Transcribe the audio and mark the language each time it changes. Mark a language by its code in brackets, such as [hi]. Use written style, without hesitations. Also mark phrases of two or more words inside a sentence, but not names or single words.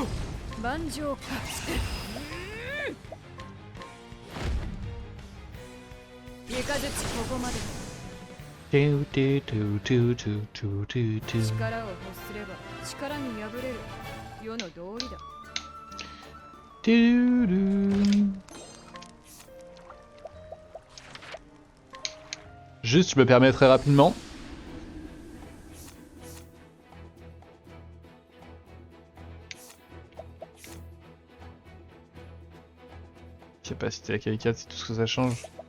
[ja] 万丈か三日月ここまで力を欲すれば力に敗れる世の道理だ [fr] Juste, je me permets très rapidement. Capacité à K4, c'est tout ce que ça change.